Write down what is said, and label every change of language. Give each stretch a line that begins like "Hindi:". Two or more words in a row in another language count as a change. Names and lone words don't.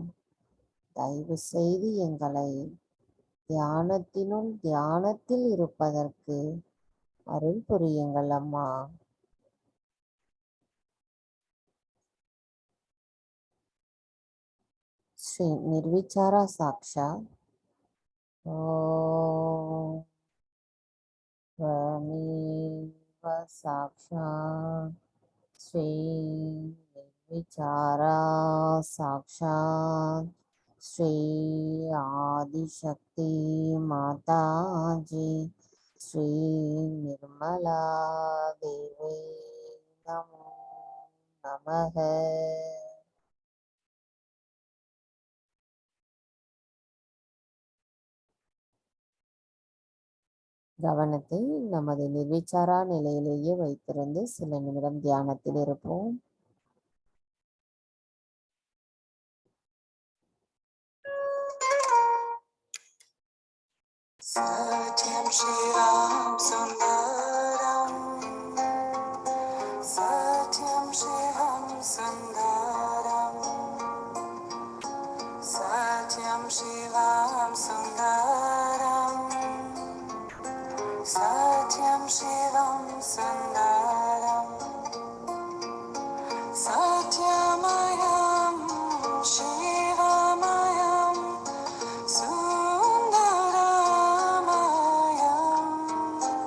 Tamil: தயவு செய்து எங்களை தியானத்தினுள் தியானத்தில் இருப்பதற்கு அருள் புரியுங்கள் அம்மா.
Sanskrit: श्री निर्विचारा साक्षात्. ஓம் त्वमेव साक्षात् श्री निर्विचारा साक्षात् श्री आदिशक्ति माता जी श्री निर्मला देवी नमो नमः.
Tamil: கவனத்தை நமது நிர்விச்சாரா நிலையிலேயே வைத்திருந்து சில நிமிடம் தியானத்தில் இருப்போம்.
Sanskrit: सत्यं शिवं सुन्दरं सत्यं शिवं सुन्दरं सत्यं शिवं सुन्दरं सत्यं शिवं सुन्दरं सत्यमयं शिवमयं सुन्दरमयं